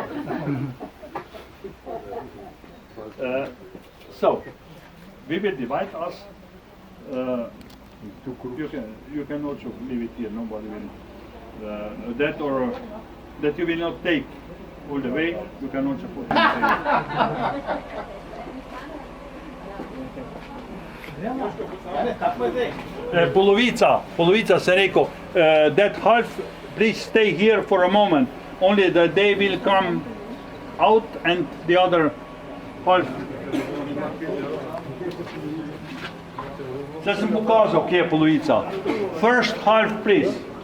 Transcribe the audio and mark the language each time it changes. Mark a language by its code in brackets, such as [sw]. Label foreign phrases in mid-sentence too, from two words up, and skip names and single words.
[en] So, we will divide us. You can also leave it here. Nobody will. That you will not take all the way. You can also put it here. [sl] Polovica se rekel, [en] that half, please stay here for a moment, only that they will come out and the other half. [sl] Zdaj sem pokazal, kje je polovica. [en] First half, please.